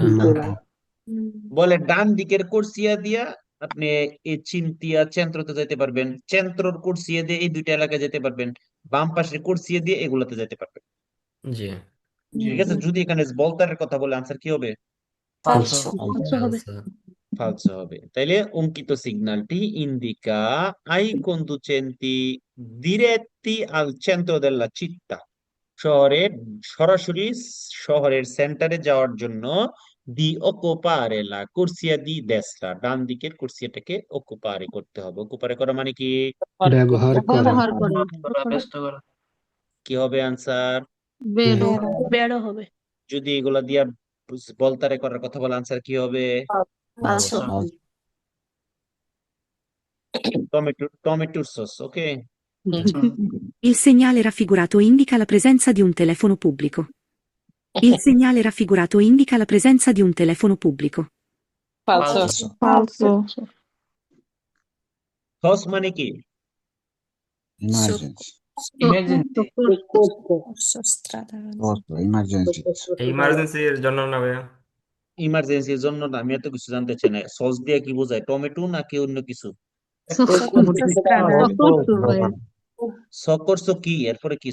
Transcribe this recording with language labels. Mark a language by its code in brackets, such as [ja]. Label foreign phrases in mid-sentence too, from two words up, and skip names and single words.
[bn] বলে ডান দিকের কোর্সিয়া দিয়া আপনি এই চিন্তিয়া চেন্ত্রতে যেতে পারবেন, চেন্ত্রর কোর্সিয়া দিয়ে এই 2টা এলাকায় যেতে পারবেন, বাম পাশের কোর্সিয়া দিয়ে এগুলাতে যেতে পারবেন, জি ঠিক আছে? যদি এখানে বলতারের কথা বলে আনসার কি হবে? Falso হবে। ফালসো হবে। তাইলে অঙ্কিত সিগন্যালটি [it] indica ai conducenti diretti আল centro della città, [bn] শহরের সরাসরি শহরের সেন্টারে যাওয়ার জন্য দি [it] occupare la corsia di destra, [bn] ডান দিকের কুর্সিটাকে occupare করতে হবে। occupare করা মানে কি? ব্যবহার করা ব্যবহার করে কি হবে আনসার? বেরো বেরো হবে যদি এগুলা দিয়া বলতারে করার কথা বলে আনসার কি হবে? পাঁচশো টমেটোর সস। ওকে, [it] Il segnale raffigurato indica la presenza di un telefono pubblico. Il segnale raffigurato indica la presenza di un telefono pubblico. [bn] Falso. সস মানে কি? ইমার্জেন্সির জন্য না ভাইয়া? ইমার্জেন্সির জন্য না, আমি এত কিছু জানতে চাই না। সস দিয়ে কি বোঝায়? টমেটো নাকি অন্য কিছু? সকরস কি? এরপরে কি?